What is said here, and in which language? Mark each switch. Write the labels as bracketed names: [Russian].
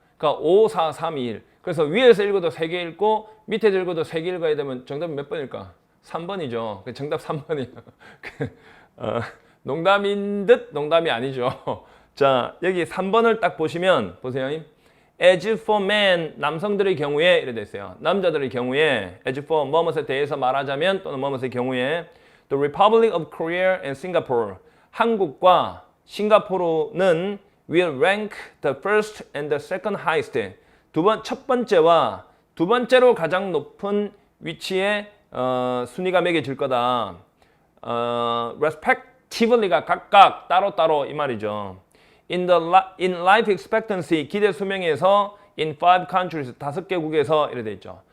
[Korean] 그러니까 5, 4, 3, 2, 1. 그래서 위에서 읽어도 3개 읽고 밑에서 읽어도 3개 읽어야 되면 정답이 몇 번일까? 3번이죠. 정답 3번이에요. 농담인 듯 농담이 아니죠. 자, 여기 3번을 딱 보시면 보세요. [English] As for men, [Korean] 남성들의 경우에 이래 돼 있어요. 남자들의 경우에 [English] as for [Korean] 뭐뭇에 대해서 말하자면 또는 뭐뭇의 경우에 [English] The Republic of Korea and Singapore, [Korean] 한국과 싱가포르는 [English] will rank the first and the second highest. [Korean] 첫 번째와 두 번째로 가장 높은 위치에 순위가 매겨질 거다. respectively가 각각 따로따로 이 말이죠. [English] in life expectancy [Korean] 기대 수명에서 [English] in 5 countries [Korean] 5개국에서 이래 돼 있죠.